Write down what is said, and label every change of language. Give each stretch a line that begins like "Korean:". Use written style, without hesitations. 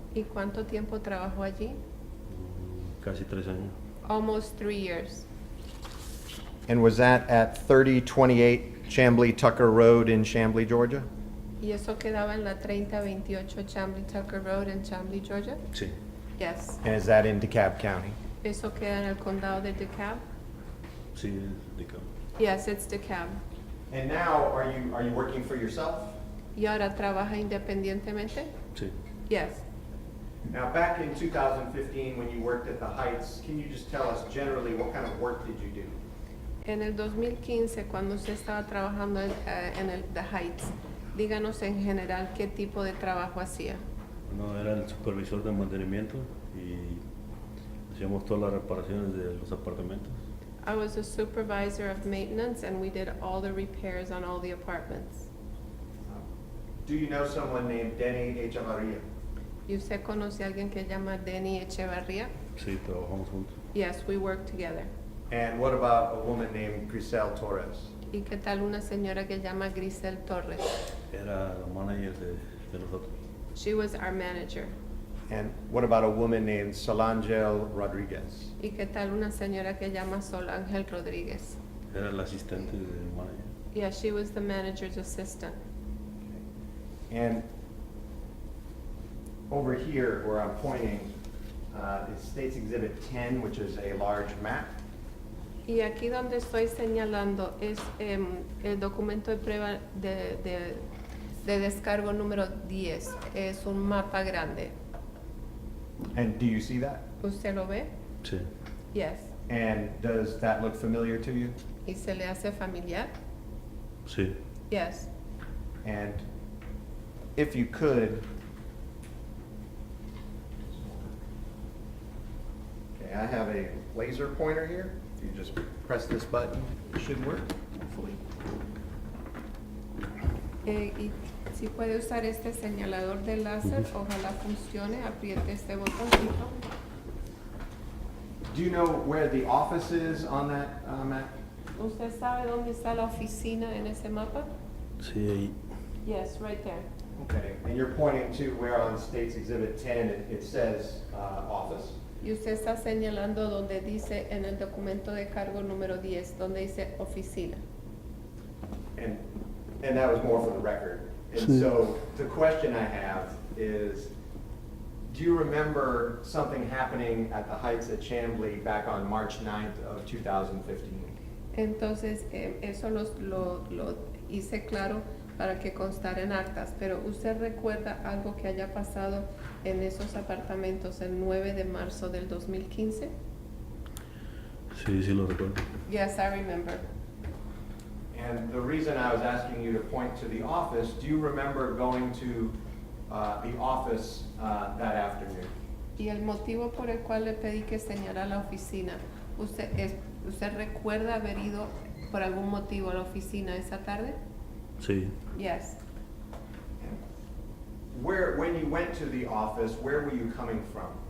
Spanish: ¿Y cuánto tiempo trabajó allí? Casi 3 años.
English: Almost 3 years. And was that at 3028 Chambly Tucker Road in Chambly, Georgia?
Spanish: ¿Y eso quedaba en la 3028 Chambly Tucker Road en Chambly, Georgia? Sí.
English: Yes. And is that in DeKalb County?
Spanish: ¿Eso queda en el condado de DeKalb? Sí, de campo.
English: Yes, it's DeKalb. And now, are you working for yourself?
Spanish: ¿Y ahora trabaja independientemente? Sí.
English: Yes. Now, back in 2015, when you worked at the Heights, can you just tell us generally what kind of work did you do?
Spanish: En el 2015, cuando usted estaba trabajando en el The Heights, díganos en general qué tipo de trabajo hacía. Bueno, era el supervisor de mantenimiento y hacíamos todas las reparaciones de los apartamentos.
English: I was a supervisor of maintenance and we did all the repairs on all the apartments. Do you know someone named Denny Echevarria?
Spanish: ¿Y usted conoce a alguien que se llama Denny Echevarría? Sí, trabajamos juntos.
English: Yes, we work together. And what about a woman named Grisel Torres?
Spanish: ¿Y qué tal una señora que se llama Grisel Torres? Era la manager de nosotros.
English: She was our manager. And what about a woman named Solangel Rodriguez?
Spanish: ¿Y qué tal una señora que se llama Sol Ángel Rodríguez? Era la asistente del manager.
English: Yeah, she was the manager's assistant. And over here, where I'm pointing, is States Exhibit 10, which is a large map.
Spanish: Y aquí donde estoy señalando es el documento de prueba de descargo número 10. Es un mapa grande.
English: And do you see that?
Spanish: ¿Usted lo ve? Sí.
English: Yes. And does that look familiar to you?
Spanish: ¿Y se le hace familiar? Sí.
English: Yes. And if you could, okay, I have a laser pointer here. If you just press this button, it should work, hopefully.
Spanish: Y Si puede usar este señalador de láser, ojalá funcione, apriete este botoncito.
English: Do you know where the office is on that map?
Spanish: ¿Usted sabe dónde está la oficina en ese mapa? Sí, ahí.
English: Yes, right there. Okay, and you're pointing to where on State's Exhibit 10 it says office.
Spanish: Y usted está señalando donde dice en el documento de cargo número 10, donde dice oficina.
English: And that was more for the record. And
Spanish: Sí.
English: so the question I have is, do you remember something happening at the Heights at Chamblee back on March 9th of 2015?
Spanish: Entonces, eso lo hice claro para que constara en actas, pero ¿usted recuerda algo que haya pasado en esos apartamentos el 9 de marzo del 2015? Sí, sí lo recuerdo.
English: Yes, I remember. And the reason I was asking you to point to the office, do you remember going to the office that afternoon?
Spanish: Y el motivo por el cual le pedí que señalara la oficina, ¿usted recuerda haber ido por algún motivo a la oficina esa tarde? Sí.
English: Yes. When you went to the office, where were you coming from?